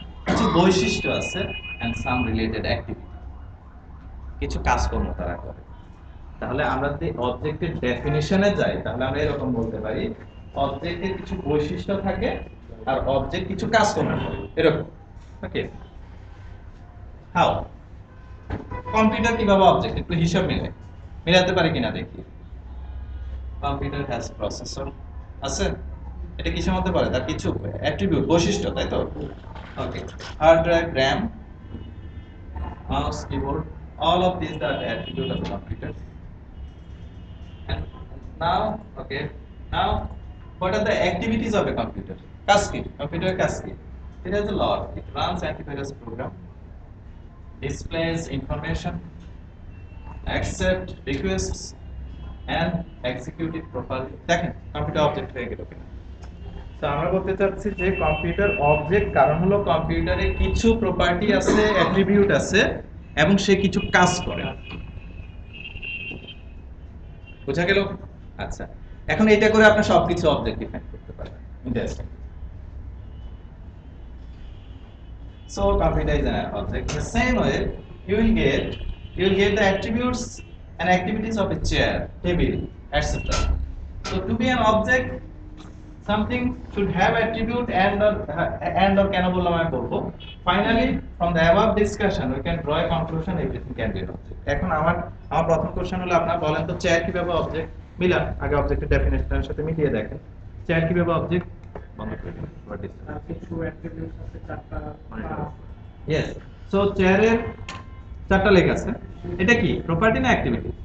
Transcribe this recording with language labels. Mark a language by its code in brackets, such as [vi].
[bn] কিছু বৈশিষ্ট্য আছে [en] and some related activity. [bn] কিছু কাজকর্ম তারা করে। তাহলে আমরা যদি অবজেক্টের ডেফিনিশনে যাই, তাহলে আমরা এরকম বলতে পারি অবজেক্টের কিছু বৈশিষ্ট্য থাকে আর অবজেক্ট কিছু কাজকর্ম করে, এরকম। ওকে, হাউ? কম্পিউটার কিভাবে অবজেক্ট, একটু হিসাব মিলাতে পারি কিনা দেখি। কম্পিউটার হ্যাজ প্রসেসর আছে, এটা কিসের মধ্যে পড়ে? তার কিছু অ্যাট্রিবিউট, বৈশিষ্ট্য, তাই তো? [en] Okay, hard drive, RAM, mouse, keyboard, all of these are attribute of computer. And now, okay, now what are the activities of a computer? [bn] কাজ কি? Computer কাজ কি? [en] It has a lot. It runs antivirus program, displays information, accept requests, and execute it properly. [bn] দেখেন computer object হয়ে গেল কিনা। তো আমরা বলতে চাচ্ছি যে কম্পিউটার অবজেক্ট কারণ হলো কম্পিউটারে কিছু প্রপার্টি আছে, অ্যাট্রিবিউট আছে এবং সে কিছু কাজ করে। বোঝা গেল? আচ্ছা, এখন এটা করে আপনি সবকিছু অবজেক্ট ডিফাইন করতে পারবেন। Interesting. [en] So computer is an object. In the same way, you will get the attributes and activities of a chair, table, etc. So to be an object, something should have attribute and or [bn] কেন বললাম আমি বলবো। [en] Finally, from the above discussion, we can draw a conclusion everything can be an object. [bn] এখন আমার প্রথম question হলো, আপনারা বলেন তো চেয়ার কিভাবে অবজেক্ট? মিলান আগে অবজেক্টের ডেফিনিশনের সাথে মিলিয়ে দেখেন। চেয়ার কিভাবে অবজেক্ট? বন্ধ করে দিন। কিছু অ্যাট্রিবিউটস আছে, চারটা। ইয়েস, সো চেয়ারের চারটা লেখ আছে। এটা কি প্রপার্টি না অ্যাক্টিভিটি?